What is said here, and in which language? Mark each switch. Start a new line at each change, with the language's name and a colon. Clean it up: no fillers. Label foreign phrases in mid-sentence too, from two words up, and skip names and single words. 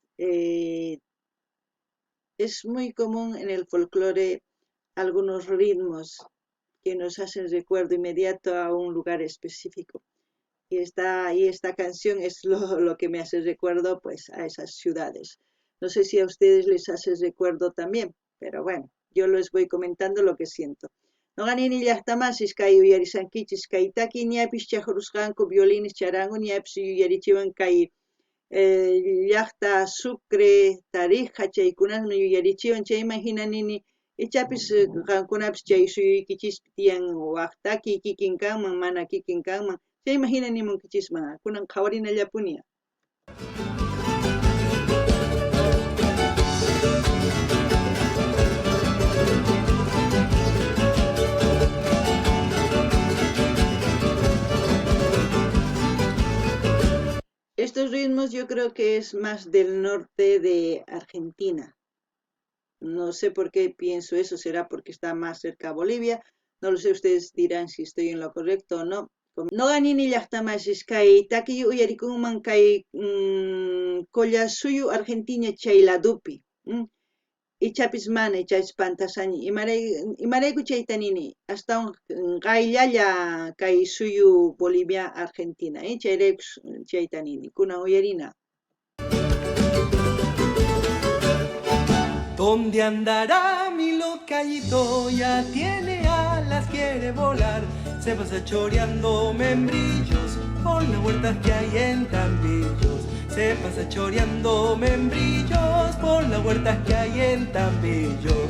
Spanish: Es muy común en el folclore algunos ritmos que nos hacen recuerdo inmediato a un lugar específico. Y esta canción es lo que me hace recuerdo pues a esas ciudades. No sé si a ustedes les hace recuerdo también, pero bueno, yo les voy comentando lo que siento.
Quechua: No ganini llaqtamasis kay uyarisankichis kay taki ñapis chaqrusqanku violines charangu ñapis yuyarichiwan kay llaqta Sucre, Tarija chaykunasmi yuyarichiwan chayman hina nini ichapis qankunapis chay suyuykichispi tiyan waqtaki kikin kanman mana kikin kanman chayman hina nimunkichisman kunan qhawarinallapunia.
Spanish: Estos ritmos yo creo que es más del norte de Argentina. No sé por qué pienso eso, será porque está más cerca a Bolivia. No lo sé, ustedes dirán si estoy en lo correcto o no.
Quechua: No ganini llaqtamasis kay taki uyarikunman kay kolla suyu Argentina chayladupi. Ichapis mana ichaspantasaña imarayku chaytanini hasta qayllalla kay suyu Bolivia Argentina chayrayku chaytanini kunan uyarina.
Spanish: ¿Dónde andará mi locallito? Ya tiene alas, quiere volar. Se pasa choreando membrillos por las huertas que hay en Tambillos. Se pasa choreando membrillos por las huertas que hay en Tambillos.